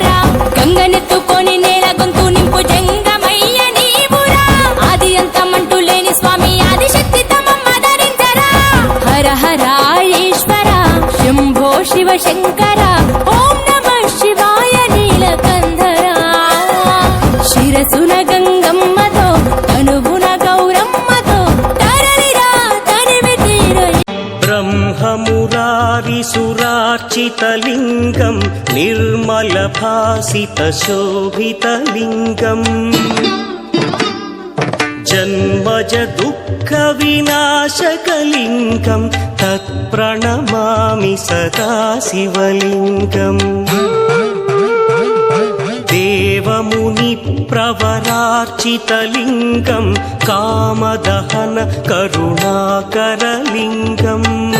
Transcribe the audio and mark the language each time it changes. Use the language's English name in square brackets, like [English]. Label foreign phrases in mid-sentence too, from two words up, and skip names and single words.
[Telugu] గంగనెత్తుకొని నేల గొంతు నింపు జంగమయ్య నీవురా ఆది అంతమంటూ లేని స్వామి ఆదిశక్తి తమమ్మ ధరించరా [Sanskrit] హర హర ఈశ్వర శంభో శివ శంకర ఓం నమః శివాయ [Telugu] నీలకంధరా శిరసున గంగమ్మతో తనువున గౌరమ్మతో తరలిరా తనివి తీర [Sanskrit] ब्रह्ममुरारिसुरार्चितलिङ्गं निर्मलभासितशोभितलिङ्गम् जन्मज दुःखविनाशकलिङ्गं तत्प्रणमामि सदा शिवलिङ्गम् देवमुनिप्रवरार्चितलिङ्गं कामदहन करुणाकरलिङ्गम्